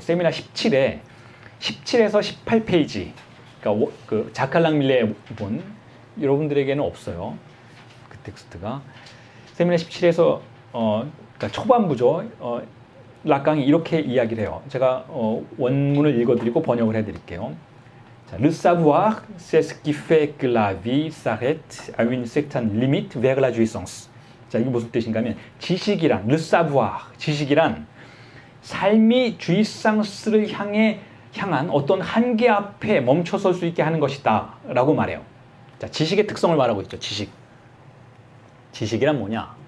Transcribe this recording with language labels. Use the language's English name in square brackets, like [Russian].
[Korean] 세미나 17에서 18페이지, 그러니까 그 자칼랑 밀레의 본, 여러분들에게는 없어요. 그 텍스트가. 세미나 17에서 그러니까 초반부죠. 락강이 이렇게 이야기를 해요. 제가 원문을 읽어드리고 번역을 해드릴게요. [French] 자, Le savoir, c'est ce qui fait que la vie s'arrête à une certaine limite vers la jouissance. [Korean] 자, 이게 무슨 뜻인가 하면, 지식이란, Le savoir, 지식이란 삶이 주의상스를 향한 어떤 한계 앞에 멈춰설 수 있게 하는 것이다 라고 말해요. 자, 지식의 특성을 말하고 있죠. 지식이란 뭐냐?